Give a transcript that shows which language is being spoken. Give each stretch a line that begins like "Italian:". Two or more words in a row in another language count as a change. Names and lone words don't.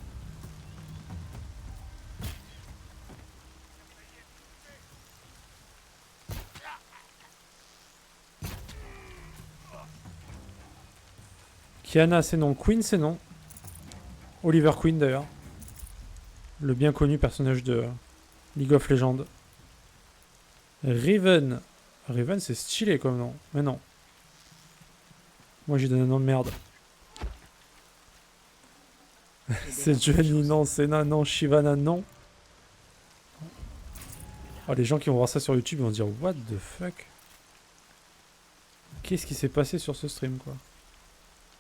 French: Kiana, c'est non. Queen, c'est non. Oliver Queen, d'ailleurs. Le bien connu personnage de League of Legends. Riven. Riven, c'est stylé comme nom. Mais non. Moi, j'ai donné un nom de merde. C'est Johnny, non. Senna, non. Shivana, non. Oh, les gens qui vont voir ça sur YouTube, ils vont dire
English: what the fuck.
French: Qu'est-ce qui s'est passé sur ce stream, quoi.